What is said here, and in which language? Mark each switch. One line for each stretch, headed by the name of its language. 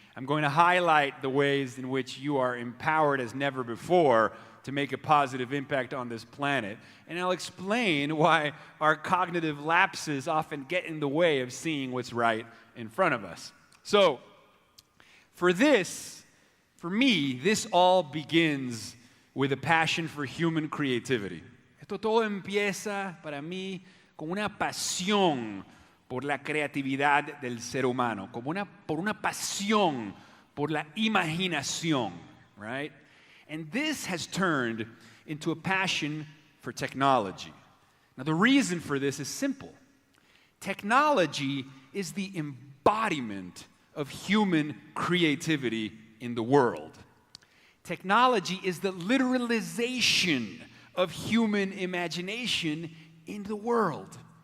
English: I'm going to highlight the ways in which you are empowered as never before to make a positive impact on this planet. And I'll explain why our cognitive lapses often get in the way of seeing what's right in front of us. So, for me, this all begins with a passion for human creativity.
Spanish: Esto todo empieza para mí con una pasión por la creatividad del ser humano, por una pasión por la imaginación, right?
English: And this has turned into a passion for technology. Now, the reason for this is simple. Technology is the embodiment of human creativity in the world. Technology is the literalization of human imagination in the world.